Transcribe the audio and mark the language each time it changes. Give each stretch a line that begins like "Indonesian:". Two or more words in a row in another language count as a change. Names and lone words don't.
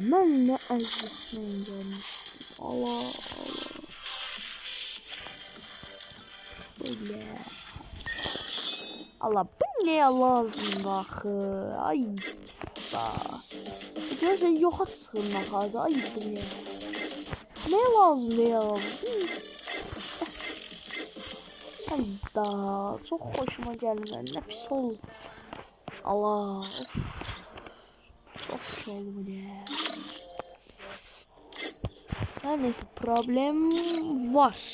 Azerbaijani: Mən nə əziyyətlə gəlmişdim.
Turkish: Allah, Allah. Böyle.
Azerbaijani: Allah, bu neye lazımdır axı? Ay, da. Görürsən, yoxa çıxın axarda. Ay,
Turkish: bu ne? Ne lazımdır ya? Hayda, çok hoşuma gelmedi. Ne pis oldu. Allah, of. Çok pis oldu bu ne? Her neyse, problem var.